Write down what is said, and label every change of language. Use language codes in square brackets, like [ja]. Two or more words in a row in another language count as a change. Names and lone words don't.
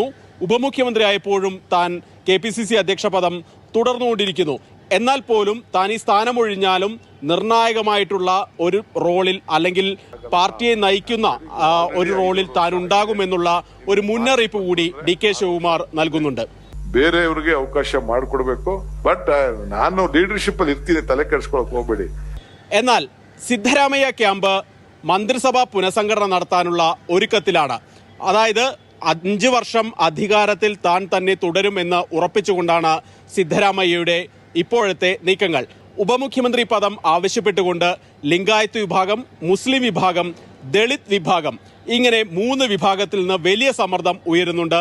[ml] ഉപമുഖ്യമന്ത്രിയായപ്പോഴും താൻ KPCC അധ്യക്ഷ പദം തുടർന്നുകൊണ്ടിരിക്കുന്നു. എന്നാൽ പോലും താൻ ഈ സ്ഥാനമൊഴിഞ്ഞാലും നിർണായകമായിട്ടുള്ള ഒരു റോളിൽ, അല്ലെങ്കിൽ പാർട്ടിയെ നയിക്കുന്ന ഒരു റോളിൽ താൻ ഉണ്ടാകുമെന്നുള്ള ഒരു മുന്നറിയിപ്പ് കൂടി ഡി.കെ. ശിവകുമാർ നൽകുന്നുണ്ട്. [kn] ಬೇರೆಯವರಿಗೆ ಅವಕಾಶ ಮಾಡಿಕೊಡ್ಬೇಕು, ಬಟ್ ನಾನು ಲೀಡರ್ಶಿಪ್ ಅಲ್ಲಿ ಇರ್ತೀನಿ, ತಲೆ ಕೆಡಿಸ್ಕೊಳ್ಳೋಕೆ ಹೋಗಬೇಡಿ. [ml] എന്നാൽ സിദ്ധരാമയ്യ ക്യാമ്പ് മന്ത്രിസഭാ പുനഃസംഘടന നടത്താനുള്ള ഒരുക്കത്തിലാണ്. അതായത് 5 വർഷം അധികാരത്തിൽ താൻ തന്നെ തുടരുമെന്ന് ഉറപ്പിച്ചുകൊണ്ടാണ് സിദ്ധരാമയ്യയുടെ ഇപ്പോഴത്തെ നീക്കങ്ങൾ. ഉപമുഖ്യമന്ത്രി പദം ആവശ്യപ്പെട്ടുകൊണ്ട് ലിംഗായത്ത് വിഭാഗം, മുസ്ലിം വിഭാഗം, ദളിത് വിഭാഗം, ഇങ്ങനെ 3 വിഭാഗത്തിൽ നിന്ന് വലിയ സമ്മർദ്ദം ഉയരുന്നുണ്ട്.